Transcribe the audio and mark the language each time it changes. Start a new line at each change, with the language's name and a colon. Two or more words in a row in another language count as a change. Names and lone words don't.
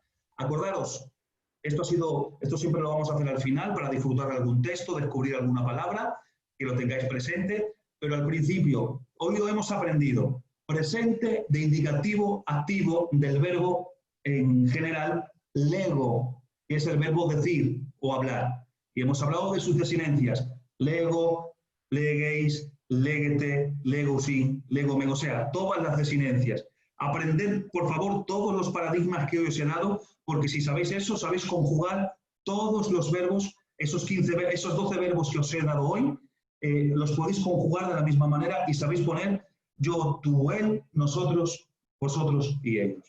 Spanish: Acordaros, esto siempre lo vamos a hacer al final para disfrutar de algún texto, descubrir alguna palabra, que lo tengáis presente, pero al principio, hoy lo hemos aprendido, presente de indicativo activo del verbo en general, lego, que es el verbo decir o hablar. Y hemos hablado de sus desinencias, lego,
Greek: λέγεις, λέγετε, λέγουσιν, λέγομεν,
Spanish: o sea, todas las desinencias. Aprended, por favor, todos los paradigmas que hoy os he dado, porque si sabéis eso, sabéis conjugar todos los verbos, esos 12 verbos que os he dado hoy, los podéis conjugar de la misma manera y sabéis poner yo, tú, él, nosotros, vosotros y ellos.